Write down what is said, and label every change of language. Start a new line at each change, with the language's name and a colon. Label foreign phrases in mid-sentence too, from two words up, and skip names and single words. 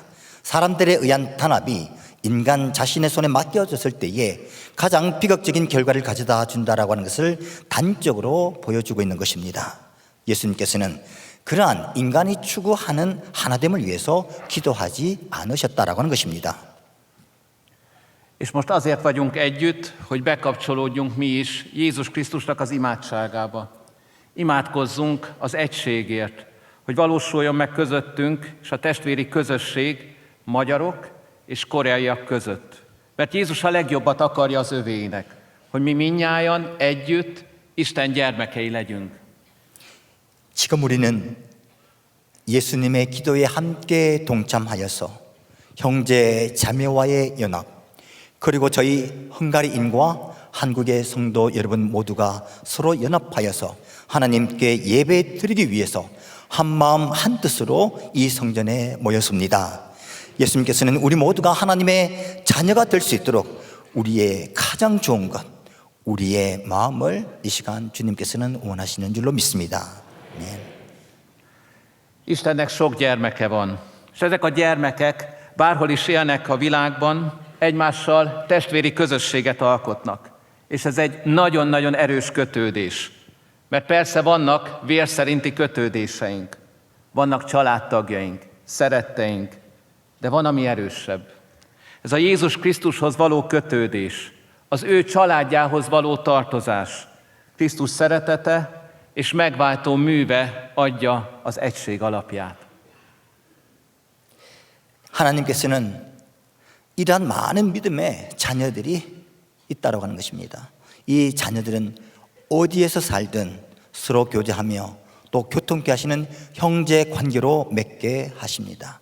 Korean: 사람들에 의한 단합이 인간 자신의 손에 맡겨졌을 때에 가장 비극적인 결과를 가져다 준다라고 하는 것을 단적으로 보여주고 있는 것입니다. 예수님께서는 그러한 인간이 추구하는 하나됨을 위해서 기도하지 않으셨다라고 하는 것입니다.
Hungarian: És most azért vagyunk együtt, hogy bekapcsolódjunk mi is Jézus Krisztusnak az imádságába. Imádkozzunk az egységért, hogy valósuljon meg közöttünk és a testvéri közösség magyarok és koreaiak között. Mert Jézus a legjobbat akarja az övéinek, hogy mi mindnyájan együtt Isten gyermekei legyünk.
Korean: 지금 우리는 예수님의 기도에 함께 동참하여서 형제 자매와의 연합, 그리고 저희 헝가리인과 한국의 성도 여러분 모두가 서로 연합하여서 하나님께 예배 드리기 위해서 한마음 한뜻으로 이 성전에 모였습니다. 예수님께서는 우리 모두가 하나님의 자녀가 될 수 있도록 우리의 가장 좋은 것, 우리의 마음을 이 시간 주님께서는 원하시는 줄로 믿습니다. 아멘.
Hungarian: Istennek sok gyermeke van, és ezek a gyermekek bárhol is élnek a világban, egymással testvéri közösséget alkotnak. És ez egy nagyon-nagyon erős kötődés. Mert persze vannak vér szerinti kötődéseink, vannak családtagjaink, szeretteink, de van, ami erősebb. Ez a Jézus Krisztushoz való kötődés, az ő családjához való tartozás, Krisztus szeretete és megváltó műve adja az egység alapját.
Korean: 하나님께서는 이러한 많은 믿음의 자녀들이 있다고 하는 것입니다. 이 자녀들은 어디에서 살든 서로 교제하며 또 교통케 하시는 형제 관계로 맺게 하십니다.